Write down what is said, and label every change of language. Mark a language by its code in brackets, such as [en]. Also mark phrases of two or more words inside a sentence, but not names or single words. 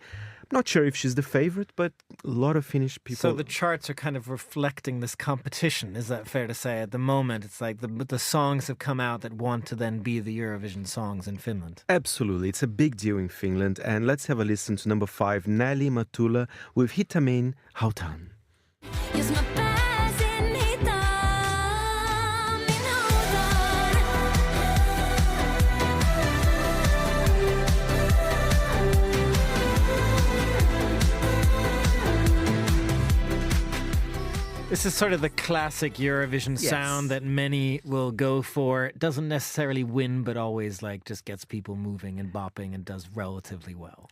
[en] I'm not sure if she's the favorite, but a lot of Finnish people... So the charts are kind of reflecting this competition, is that fair to say? At the moment, it's like the songs have come out that want to then be the Eurovision songs in Finland. Absolutely. It's a big deal in Finland. And let's have a listen to number 5, Nelly Matula with Hitamin Hautan. [fi] Jos mä pääsen hitaammin hautaan. [en] This is sort of the classic Eurovision Yes. sound that many will go for. It doesn't necessarily win, but always just gets people moving and bopping and does relatively well.